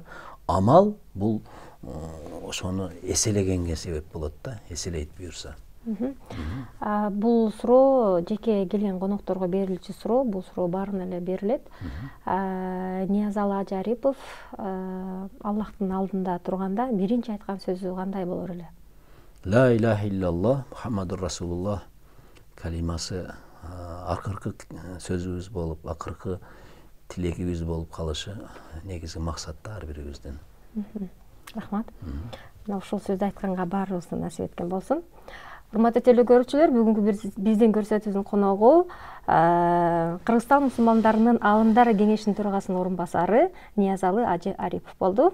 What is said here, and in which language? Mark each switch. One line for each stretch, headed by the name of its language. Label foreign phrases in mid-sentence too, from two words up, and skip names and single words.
Kyrgyz: Амал бул ошону эселегенге себеп болот да, эселейт буюрса. Бул суроо жеке келген конокторго берилчү суроо, бул суроо баарына эле берилет. Ниязалы Ажы Арипов Аллахтын алдында турганда биринчи айткан сөзү кандай болор эле?
Arabic: لا إله إلا الله محمد رسول الله
Kyrgyz: калимасы акыркы сөзүбүз болуп, акыркы тилегибиз болуп калышы негизги максат ар бирибиздин. Рахмат. Ушул сөздү айтканга баарыбызга насип эткен болсун. Урматтуу телекөрүүчүлөр, бүгүнкү биздин көрсөтүүбүздүн коногу Кыргызстан мусулмандарынын Аалымдар кеңешинин төрагасынын орун басары Ниязалы Ажы Арипов болду.